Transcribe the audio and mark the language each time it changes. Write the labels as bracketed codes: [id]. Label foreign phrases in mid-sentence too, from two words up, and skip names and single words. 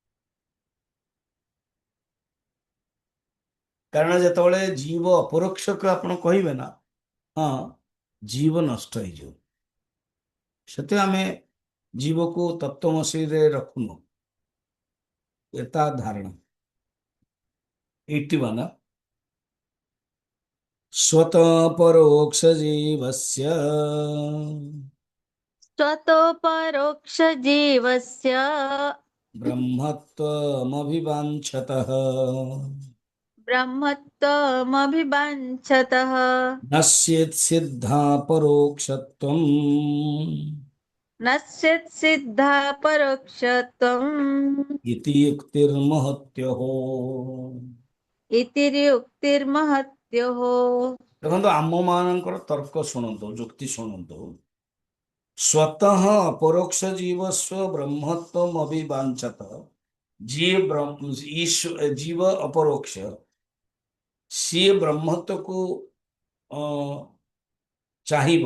[or] କାରଣ ଯେତେବେଳେ ଜୀବ ଅପରୋକ୍ଷକୁ ଆପଣ କହିବେ ନା, ହଁ, ଜୀବ ନଷ୍ଟ ହେଇଯିବ। ସେଥିପାଇଁ ଆମେ ଜୀବକୁ ତତ୍ତ୍ୱମସିରେ ରଖୁନୁ, ଏତା ଧାରଣା। [sa] 81 स्वतः परोक्ष जीवस्य स्वतोपरोक्षजीवस्य ब्रह्मत्वमभिवाञ्छतः ब्रह्मत्वमभिवाञ्छतः नश्येत् सिद्धा परोक्षत्वम् नश्यत् सिद्धा परोक्षत्वम् इति युक्तिर्महत्यहो। इतिर्युक्तिर्महत्योः। [or] ଦେଖନ୍ତୁ, ଆମମାନଙ୍କର ତର୍କ ଶୁଣନ୍ତୁ, ଯୁକ୍ତି ଶୁଣନ୍ତୁ। [sa] ସ୍ୱତଃ ଅପରୋକ୍ଷ ଜୀବସ୍ୱ ବ୍ରହ୍ମତ୍ୱମ୍ ଅଭିବାଞ୍ଛତ। [or] ଜୀବ ଅପରୋକ୍ଷ, ସିଏ ବ୍ରହ୍ମତ୍ୱକୁ ଚାହିଁବ।